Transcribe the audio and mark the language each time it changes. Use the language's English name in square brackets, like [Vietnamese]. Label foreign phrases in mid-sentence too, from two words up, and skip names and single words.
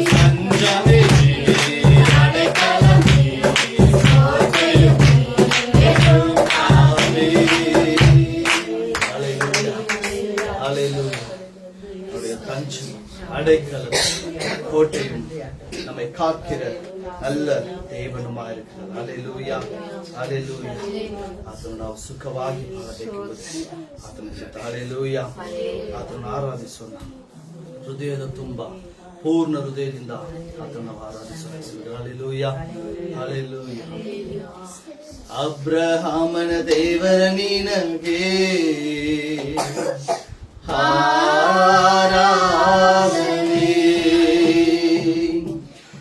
[Tamil] தஞ்சமே நீர் அடைக்கலம் நீர் கோட்டையும் நீர் எங்கும் காத்தீர். ஹalleluya நம்முடைய தஞ்சம் அடைக்கலம் கோட்டையும் நம்மை காக்கிற நல்ல தேவனுமா இருக்கிறார். [Kannada] ஹalleluya ஹalleluya ಆತನು ನಾವು ಸುಖವಾಗಿ ಬಾಳಬೇಕೆಂಬುದು ಆತನ ಚಿತ್ತ. ಹalleluya ಆತನನ್ನು ಆರಾಧಿಸೋಣ ಹೃದಯದ ತುಂಬ ಪೂರ್ಣ ಹೃದಯದಿಂದ ಆತನನ್ನು ಆರಾಧಿಸೋಣ. ಹalleluya ಹalleluya ಅಬ್ರಹಾಮನ ದೇವರ ನಿನಗೆ ಆರಾಧನೆ